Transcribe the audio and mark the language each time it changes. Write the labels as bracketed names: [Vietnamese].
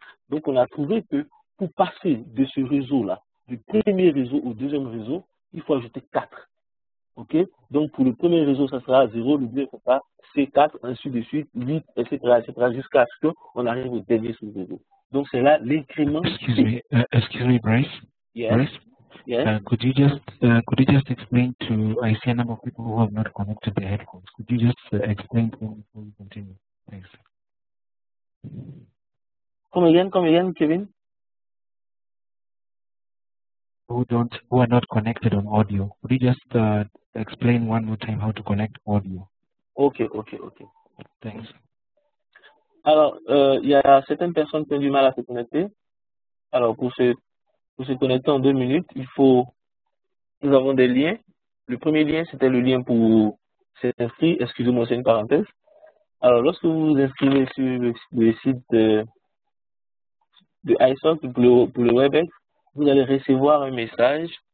[French] Donc, on a trouvé que pour passer de ce réseau-là, du premier réseau au deuxième réseau, il faut ajouter 4. OK? Donc, pour le premier réseau, ça sera 0, le deuxième, ça sera C4, ainsi de suite, 8, etc., jusqu'à ce qu'on arrive au dernier sous-réseau. Donc, c'est là l'incrément. [English] Excuse me, Bryce. Yes. Bryce, Yes. could you just explain to, I see a number of people who have not connected their headphones. Could you just explain to them before we continue? Thanks. Come again, Kevin? Who are not connected on audio. Could you just explain one more time how to connect audio? OK. Thanks. [French] Alors, il y a certaines personnes qui ont du mal à se connecter. Alors, pour se connecter en 2 minutes, nous avons des liens. Le premier lien, c'était le lien pour s'inscrire. Excusez-moi, c'est une parenthèse. Alors, lorsque vous vous inscrivez sur le site de iSoc pour le WebEx, vous allez recevoir un message.